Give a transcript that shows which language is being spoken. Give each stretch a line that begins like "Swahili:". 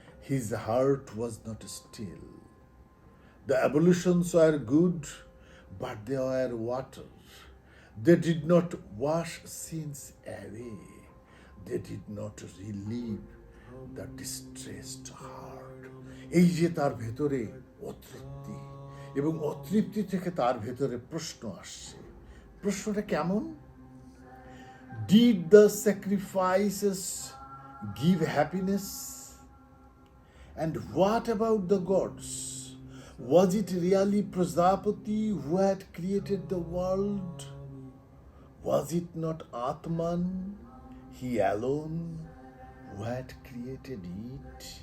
English: His heart was not still. The ablutions were good, but they were water. They did not wash sins away. They did not relieve the distressed heart.
Bangla: এই যে তার ভেতরে অতৃপ্তি, এবং অতৃপ্তি থেকে তার ভেতরে প্রশ্ন আসছে। প্রশ্নটা কেমন?
English: Did the sacrifices give happiness? And what about the gods? Was it really Prajapati who had created the world? Was it not Atman, he alone, who had created it?